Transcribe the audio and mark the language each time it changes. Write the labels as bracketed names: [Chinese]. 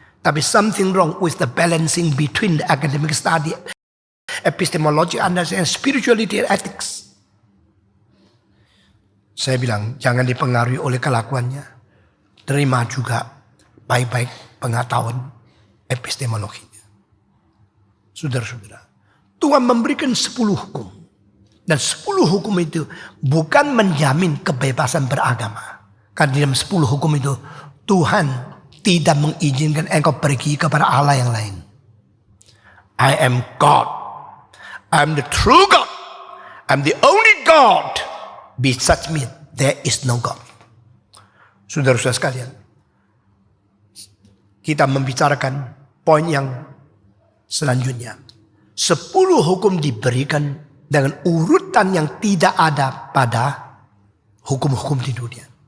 [English] Tapi something wrong with the balancing between the academic study, epistemology, understanding, spirituality, and ethics. [Indonesian] Saya bilang, jangan dipengaruhi oleh kelakuannya. Terima juga baik-baik pengetahuan epistemologinya. Saudara-saudara, Tuhan memberikan 10 hukum. Dan 10 hukum itu bukan menjamin kebebasan beragama. Karena di dalam 10 hukum itu Tuhan tidak mengizinkan engkau pergi kepada Allah yang lain. [English] I am God. I am the true God. I am the only God. Besides me, there is no God. [Indonesian] Saudara-saudara sekalian, kita membicarakan poin yang selanjutnya. 10 hukum diberikan dengan urutan yang tidak ada pada hukum-hukum di dunia.